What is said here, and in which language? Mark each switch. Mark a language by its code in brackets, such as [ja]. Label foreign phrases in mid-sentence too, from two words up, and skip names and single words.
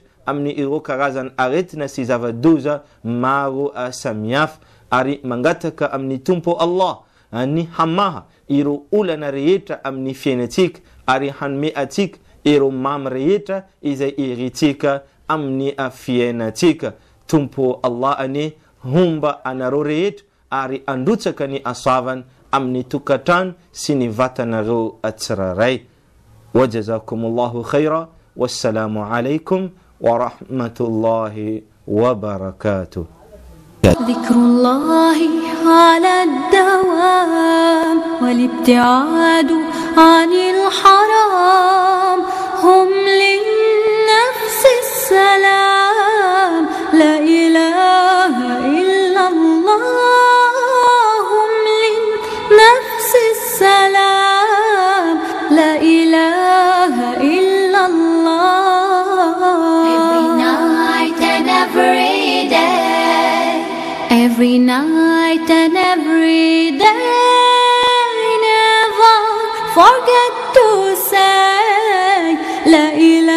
[mg] amin'ny ireo karazany aretina sy zava-doza maro samihafa, ary mangataka amin'ny tompo Allah ny hamaha ireo olana rehetra amin'ny fiainatsika, ary hanome atsika ireo mamy rehetra izay iritsika amin'ny fiainatsika. Tompo Allah ane humba anareo rehetra ary androtsaka ny asoavana amin'ny tokatrano sy ny vatanareo tsiraray. [ar] وجزاكم الله خيرا. والسلام عليكم ورحمة الله وبركاته. ذكر الله على الدوام والابتعاد عن الحرام هم للنفس السلام لا إله إلا الله هم للنفس السلام لا إله إلا الله. [en] Every night and every day, every night and every day, never forget to say La